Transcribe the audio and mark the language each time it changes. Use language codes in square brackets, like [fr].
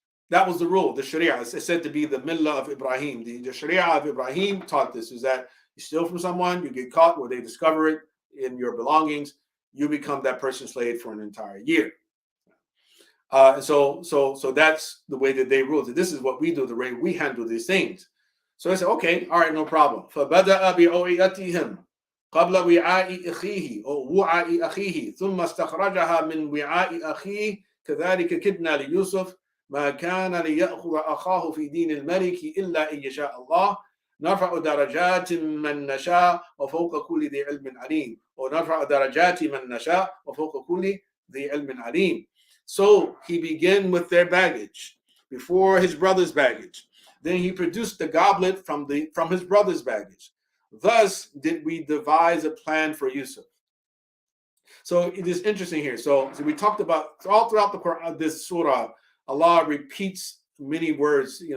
[en] That was the rule, the Sharia. It's said to be the Millah of Ibrahim. The Sharia of Ibrahim taught this, is that you steal from someone, you get caught, or they discover it in your belongings, you become that person's slave for an entire year. So that's the way that they rule. This is what we do, the way we handle these things. So I said, okay, all right, no problem. [ar] فَبَدَأَ بِأَوْعِيَتِهِمْ قبل وعاء أخيه أو وعاء أخيه ثم استخرجها من وعاء أخيه كذلك كدنا ليوسف ما كان ليأخذ أخاه في دين الملك إلا إن يشاء الله نرفع درجات من نشاء وفوق كل ذي علم عليم ونرفع درجات من نشاء وفوق كل ذي علم عليم. [en] So he began with their baggage before his brother's baggage. Then he produced the goblet from his brother's baggage. Thus did we devise a plan for Yusuf. So it is interesting here. So we talked about all throughout the Quran, this surah, Allah repeats many words.